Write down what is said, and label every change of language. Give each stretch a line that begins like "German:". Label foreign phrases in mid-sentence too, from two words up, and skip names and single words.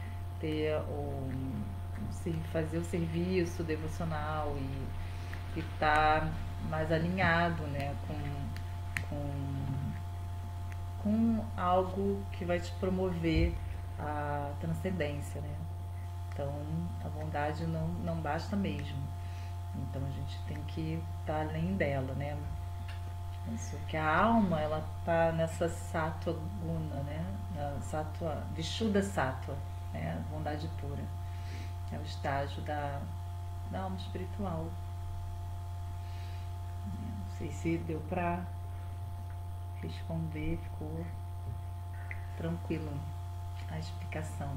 Portuguese: Fazer o serviço devocional e estar mais alinhado, né, com algo que vai te promover a transcendência, né? Então a bondade não basta mesmo. Então a gente tem que estar além dela, né? Isso, que a alma, ela está nessa
Sanskrit: सत्त्व गुण,
Portuguese: né? Na sattva,
Sanskrit: विशुद्ध सत्त्व,
Portuguese: né? A bondade pura. É o estágio da alma espiritual. sei se deu pra responder, ficou tranquilo a explicação.